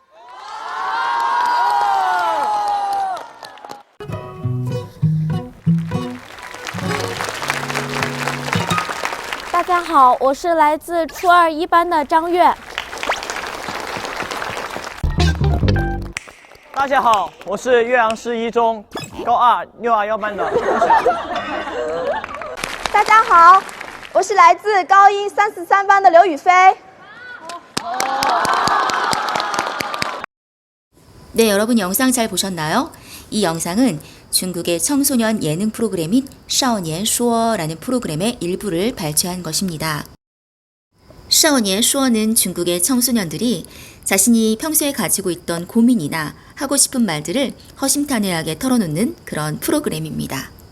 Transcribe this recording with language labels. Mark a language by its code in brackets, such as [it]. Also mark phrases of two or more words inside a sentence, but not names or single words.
[zh] 大家好，我是来自初二1班的张悦。大家好，我是岳阳市一中高二621班的钟晓。大家好，我是来自高一343班的刘雨飞。 [ko] 네, 여러분 영상 잘 보셨나요? 이 영상은 중국의 청소년 예능 프로그램인 少年说 라는 프로그램의 일부를 발췌한 것입니다. 少年说 는 중국의 청소년들이 자신이 평소에 가지고 있던 고민이나 하고 싶은 말들을 허심탄회하게 털어놓는 그런 프로그램입니다.